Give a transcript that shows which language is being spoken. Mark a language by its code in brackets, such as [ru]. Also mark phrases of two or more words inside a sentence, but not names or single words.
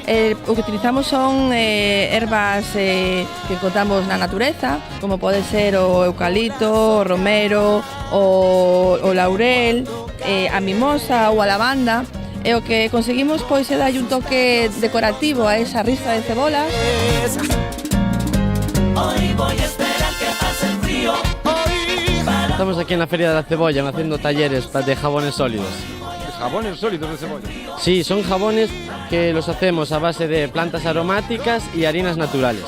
[gl] O que utilizamos son ervas que encontramos na natureza, como pode ser o eucalipto, o romero, o laurel, a mimosa ou a lavanda. E o que conseguimos pois é darlle un toque decorativo a esa ristra de cebolas. [es] Hoy voy a esperar que pase el frío. Estamos aquí en la Feria de la Cebolla haciendo talleres de jabones sólidos. ¿Jabones sólidos de cebolla? Sí, son jabones que los hacemos a base de plantas aromáticas y harinas naturales.